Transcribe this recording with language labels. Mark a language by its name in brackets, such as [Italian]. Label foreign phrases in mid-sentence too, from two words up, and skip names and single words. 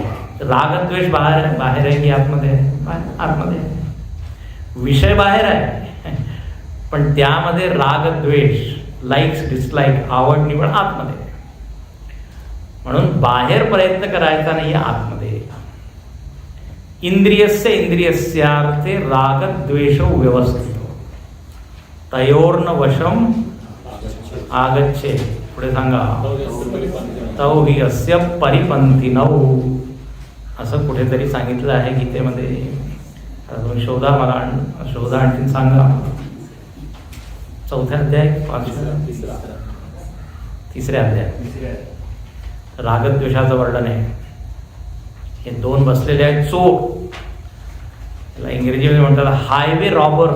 [Marathi] रागद्वेष बाहेर आहे की आतमध्ये आहे? आतमध्ये आहे. विषय बाहेर आहे, पण त्यामध्ये रागद्वेष, [English] likes dislike, [Marathi] आवड निवड आतमध्ये आहे. म्हणून बाहेर प्रयत्न करायचा नाही, आतमध्ये. [Sanskrit] इंद्रियस्य इंद्रियस्यार्थे रागद्वेषो व्यवस्थित तयोर्न वशम आगच्छे. [Marathi] पुढे सांगा, [Sanskrit] तौ हि अस्य परिपंथिनौ, [Marathi] असं कुठेतरी सांगितलं आहे गीतेमध्ये. तुम्ही शोधा, मला शोधा, आणखीन सांगा. 4थ्या अध्याय, 5व्या, 3ऱ्या अध्याय रागद्वेषाचं वर्णन आहे. हे 2 बसलेले आहेत चोर, त्याला इंग्रजीमध्ये म्हणतात [English] highway robbers.